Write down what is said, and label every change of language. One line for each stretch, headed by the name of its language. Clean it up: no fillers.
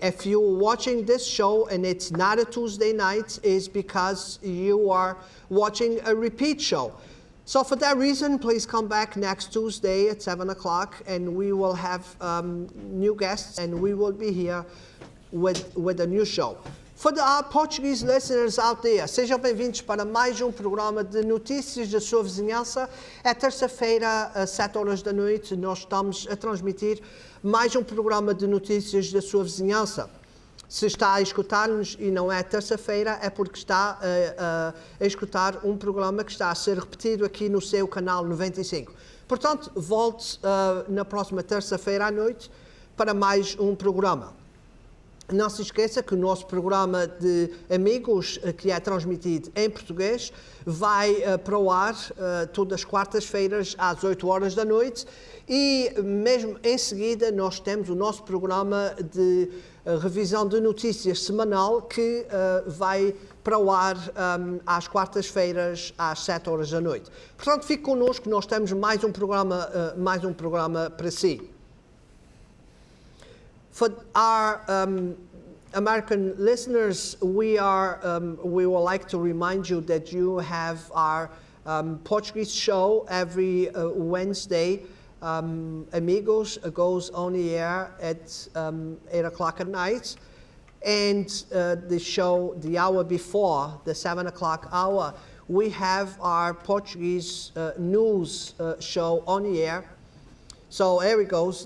English: If you're watching this show and it's not a Tuesday night, it's because you are watching a repeat show. So for that reason, please come back next Tuesday at 7 o'clock, and we will have new guests, and we will be here with a new show. For our Portuguese listeners out there,
Portuguese: sejam bem-vindos para mais programa de notícias da sua vizinhança. É terça-feira, às 7 horas da noite, nós estamos a transmitir mais programa de notícias da sua vizinhança. Se está a escutar-nos e não é terça-feira, é porque está a escutar programa que está a ser repetido aqui no seu canal 95. Portanto, volte na próxima terça-feira à noite para mais programa. Não se esqueça que o nosso programa de amigos, que é transmitido em português, vai para o ar todas as quartas-feiras às 8 horas da noite, e mesmo em seguida nós temos o nosso programa de revisão de notícias semanal, que vai para o ar às quartas-feiras às 7 horas da noite. Portanto, fique connosco, nós temos mais programa para si.
English: For our American listeners, we would like to remind you that you have our Portuguese show every Wednesday. Amigos goes on the air at 8 o'clock at night, and the hour before, the 7 o'clock hour, we have our Portuguese news show on the air. So here it goes.